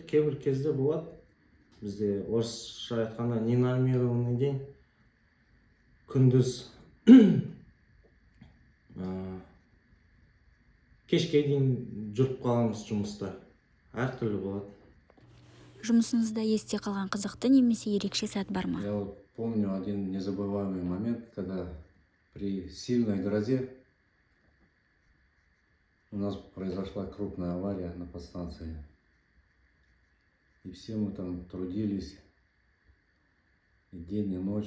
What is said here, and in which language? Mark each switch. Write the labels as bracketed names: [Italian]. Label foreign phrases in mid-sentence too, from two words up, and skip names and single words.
[Kazakh] Кейбір кезде болады, бізде орысша айтқанда [Russian] ненормированный день, [Kazakh] күндіз кешке дейін жүріп қаламыз жұмыста. Әртүрлі болады. Жұмысыңызда есте қалған қызықты немесе ерекше сәт бар ма? [Russian] Я вот помню один незабываемый момент, когда при сильной грозе у нас произошла крупная авария на подстанции. И все мы там трудились и день, и ночь.